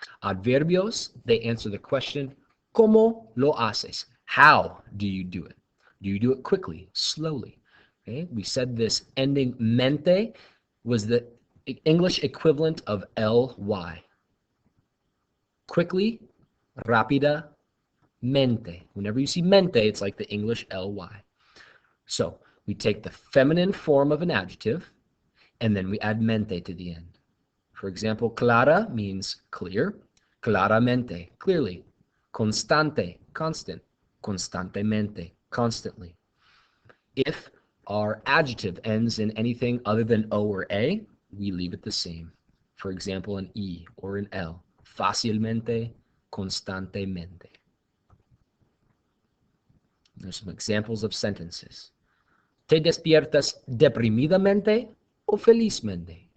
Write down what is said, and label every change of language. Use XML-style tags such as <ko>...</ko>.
<en>Adverbios, they answer the question,</en> <es>¿cómo lo haces?</es> <en>How do you do it? Do you do it quickly, slowly? Okay? We said this ending mente was the English equivalent of ly. Quickly, rápida, mente. Whenever you see mente, it's like the English ly. So we take the feminine form of an adjective, and then we add mente to the end. For example, clara means clear, claramente, clearly. Constante, constant, constantemente, constantly. If our adjective ends in anything other than O or A, we leave it the same. For example, an E or an L. Fácilmente, constantemente. There's some examples of sentences.</en> <es>¿Te despiertas deprimidamente o felizmente?</es>